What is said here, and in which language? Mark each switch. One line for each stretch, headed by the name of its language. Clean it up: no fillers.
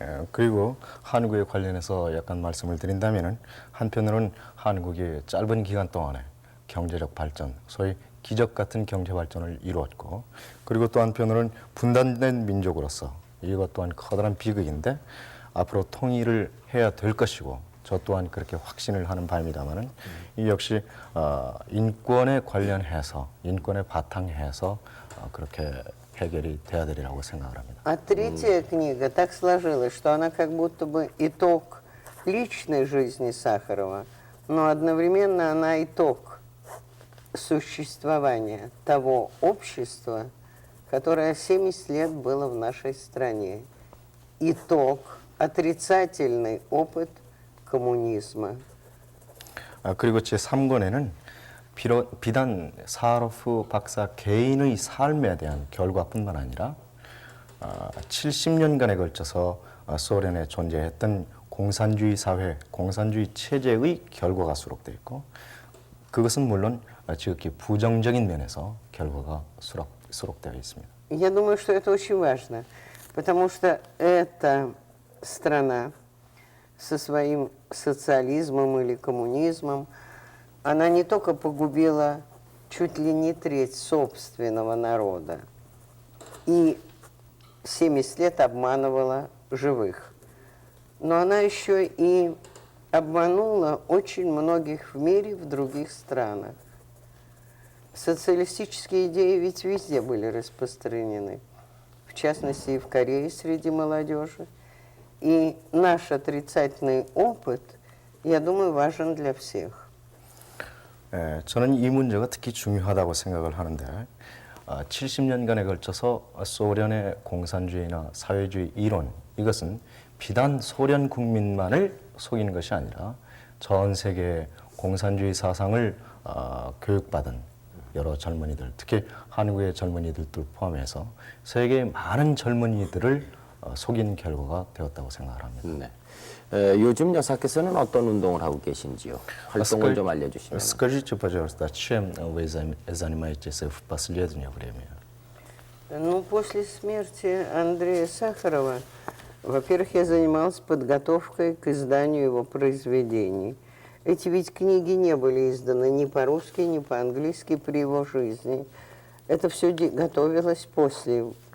Korean: 그리고 한국에 관련해서 약간 말씀을 드린다면은 한편으로는 한국이 짧은 기간 동안에 경제적 발전, 소위 기적 같은 경제 발전을 이루었고, 그리고 또 한편으로는 분단된 민족으로서 이것 또한 커다란 비극인데 앞으로 통일을 해야 될 것이고, 저 또한 그렇게 확신을 하는 바입니다만은 이 역시 인권에 관련해서 인권에 바탕해서 그렇게 해결이 돼야 되리라고 생각을 합니다.
Russian: А третья книга так сложилась, что она как будто бы итог личной жизни Сахарова, но одновременно она итог существования того общества, которое 70 лет было в нашей стране. Итог, отрицательный опыт коммунизма.
Korean: 그리고 제 3권에는 비단 사하로프 박사 개인의 삶에 대한 결과뿐만 아니라 70년간에 걸쳐서 소련에 존재했던 공산주의 사회, 공산주의 체제의 결과가 수록되어 있고, 그것은 물론 지극히 부정적인 면에서 결과가 수록되어 있습니다.
Russian: Я думаю, что это очень важно, потому что эта страна со своим социализмом или коммунизмом, она не только погубила чуть ли не треть собственного народа и 70 лет обманывала живых, но она еще и обманула очень многих в мире, в других странах. Социалистические идеи ведь везде были распространены, в частности и в Корее среди молодежи. И наш отрицательный опыт, я думаю, важен для всех.
Korean: 저는 이 문제가 특히 중요하다고 생각을 하는데 70년간에 걸쳐서 소련의 공산주의나 사회주의 이론, 이것은 비단 소련 국민만을 속이는 것이 아니라 전 세계의 공산주의 사상을 교육받은 여러 젊은이들, 특히 한국의 젊은이들도 포함해서 세계의 많은 젊은이들을 속인 결과가 되었다고 생각을 합니다. 네. 요즘 여사께서는 어떤 운동을 하고 계신지요? 활동을 좀 알려주시면.
Russian: Скажите, пожалуйста, чем вы занимаетесь в последнее время? Ну, после смерти Андрея Сахарова, во-первых, я занималась подготовкой к изданию его произведений. Эти ведь книги не были изданы ни по-русски, ни по-английски при его жизни. Это все готовилось после